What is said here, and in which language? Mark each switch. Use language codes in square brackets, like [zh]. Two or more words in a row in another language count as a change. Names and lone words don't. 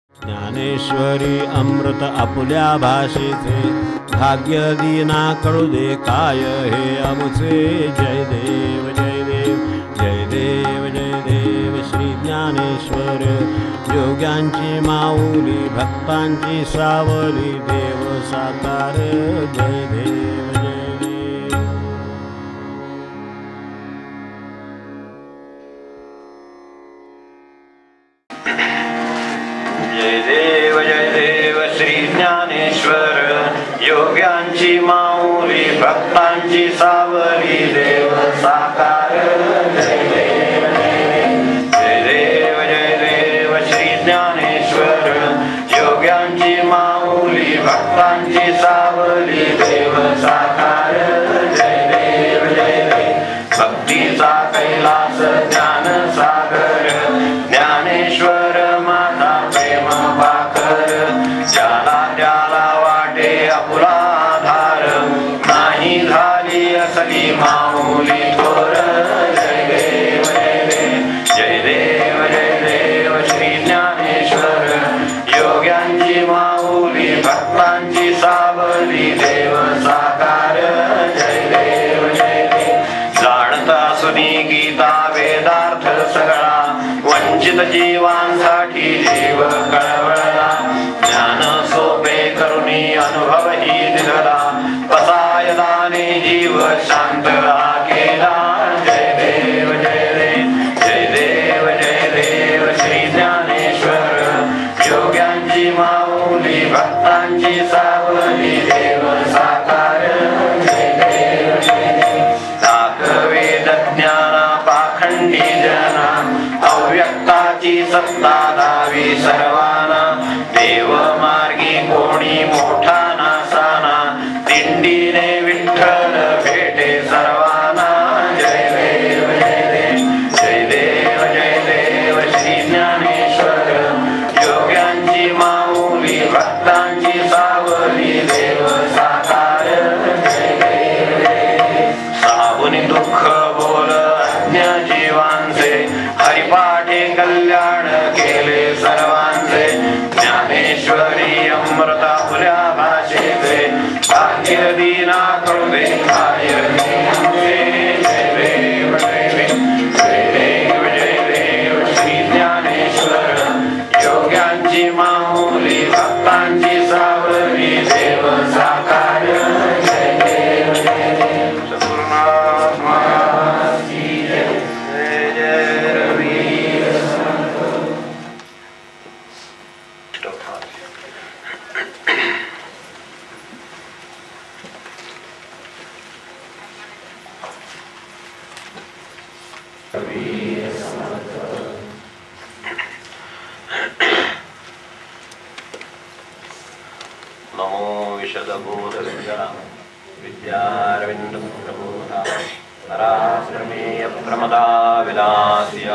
[mr] ज्ञानेश्वरी अमृत आपुल्या भाषेचे भाग्य दीना कळू दे काय हे आमुचे. जय देव जय देव जय देव जय देव श्री ज्ञानेश्वर योग्यांची माऊली भक्तांची सावली देव साकार. जय देव जय देव. जय देव जय देव श्री ज्ञानेश्वर योग्यांची माऊली भक्तांची सावली देव साकार. जय देव जय देव जय देव जय देव श्री ज्ञानेश्वर योग्यांची माऊली भक्तांची सावली देव साकार. जय देव जय देव भक्तीचा कैलास ज्ञान सागर ज्ञानेश्वर माझा प्रेम पाखर. ज्याला त्याला वाटे आपुला आधार नाही झाली असली माऊली थोर. जय देव जय देव जय देव जय देव श्री ज्ञानेश्वर योग्यांची माऊली भक्तांची सावली देव साकार. जय देव जय देव जाणता सुनी गीता वेदार्थ सगळा वंचित जीवांसाठी जीव कळवळला. ज्ञान सोपे करुणी अनुभव ही दिला पसायदाने जीव शांत हा केला. जय देव जय देव जय देव जय देव श्री ज्ञानेश्वर योग्यांची माऊली भक्तांची सावली देव साकार. जय देव जय देव वेद ज्ञाना पाखंडी जना अव्यक्ताची सत्ता दावी सर्वांना. देव मार्गी कोणी मोठा नासाना दिंडीने विठ्ठल भेटे सर्वांना. जय देव जय देव जय देव जय देव श्री ज्ञानेश्वर योग्यांची माऊली भक्तांची सावली देव साकार. जय देव जय देव साबुनी दुःख बोल अज्ञ जीवांचे हरिपाठे कल्याण केले सर्वांचे. ज्ञानेश्वरी अमृता फुल्या भाषेचे भाग्य दीना कळू दे काय हे आमुचे. जय देव जय देव जय देव जय देव श्री ज्ञानेश्वर योग्यांची माऊली भक्तांची सावली देव साकार. जय देव जय देव सद्गुरुनाथ महाराज की जय. जय जय रघुवीर समर्थ. रघुवीर समर्थ. [sa] नमो विशदबोधविद्या विद्यारविंद प्रबोधा नराश्रमेय प्रमदा विलासिया.